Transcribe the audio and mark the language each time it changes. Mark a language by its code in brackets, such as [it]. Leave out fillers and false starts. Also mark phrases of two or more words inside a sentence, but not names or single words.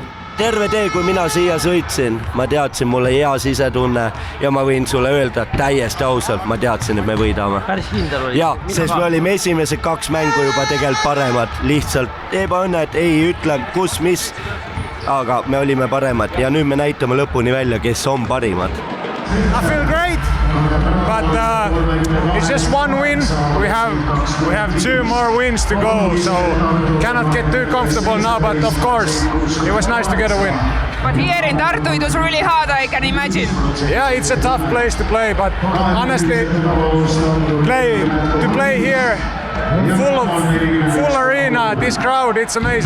[et] Terve tee, kui mina siia sõitsin, ma teadsin, mulle hea sisetunne ja ma võin sulle öelda täiesti ausalt, ma teadsin, et me võidame. Päris kindel oli. Ja, sest me olime esimesed 2 mängu juba tegelikult paremad, lihtsalt ebaõnne, et ei ütle, kus, mis, aga me olime paremad ja nüüd me näitame lõpuni välja, kes on parimad. [en] I feel great, but it's just 1 win. We have 2 more wins to go, so cannot get too comfortable now. But of course, it was nice to get a win. But here in Tartu, it was really hard, I can imagine. Yeah, it's a tough place to play, but honestly, to play here, full arena, this crowd, it's amazing.